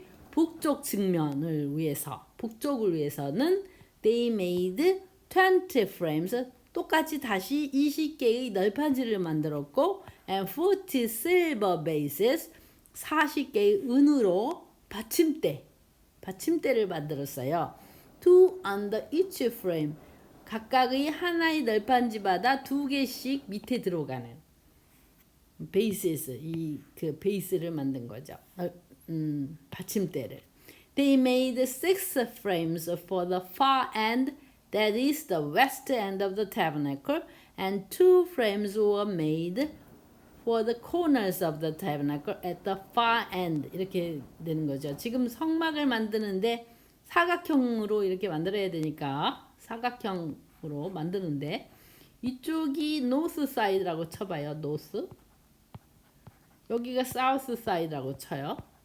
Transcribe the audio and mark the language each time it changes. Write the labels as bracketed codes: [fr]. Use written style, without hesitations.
[ko] 북쪽 측면을 위해서 북쪽을 위해서는 [en] they made 20 frames [ko] 똑같이 다시 20개의 널판지를 만들었고 [en] and 40 silver bases [ko] 40개의 은으로 받침대를 만들었어요. [en] two under each frame [ko] 각각의 하나의 널판지마다 두 개씩 밑에 들어가는 bases 이 그 베이스를 만든 거죠. 받침대를. [en] They made 6 frames for the far end that is the west end of the tabernacle and 2 frames were made for the corners of the tabernacle at the far end [ko] 이렇게 되는 거죠. 지금 성막을 만드는데 사각형으로 이렇게 만들어야 되니까 사각형으로 만드는데 이쪽이 north side라고 쳐봐요. north 여기가 south side라고 쳐요.